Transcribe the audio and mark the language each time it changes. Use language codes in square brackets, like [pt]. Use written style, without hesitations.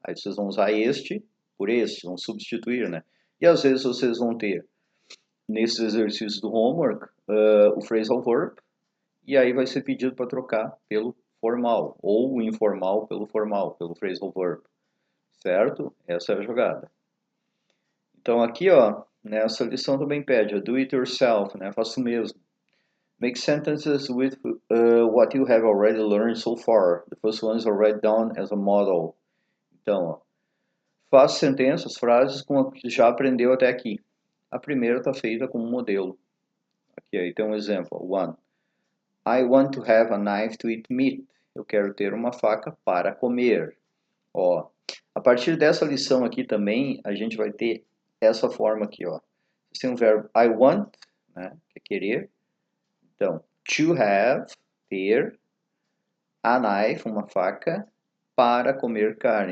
[pt] Aí vocês vão usar este por este, vão substituir, né? E às vezes vocês vão ter, nesses exercícios do homework, o phrasal verb, e aí vai ser pedido para trocar pelo formal, ou o informal pelo formal, pelo phrasal verb, certo? Essa é a jogada. Então aqui, ó, nessa lição também pede, [en] do it yourself, [pt] né? Faça o mesmo. [en] Make sentences with what you have already learned so far. The first one is already done as a model. [pt] Então, ó, faça sentenças, frases com o que já aprendeu até aqui. A primeira está feita como modelo. Aqui aí tem um exemplo. One. [en] I want to have a knife to eat meat. [pt] Eu quero ter uma faca para comer. Ó, a partir dessa lição aqui também, a gente vai ter essa forma aqui, ó. Você tem um verbo I want, né, que é querer. Então, to have, ter, a knife, uma faca, para comer carne.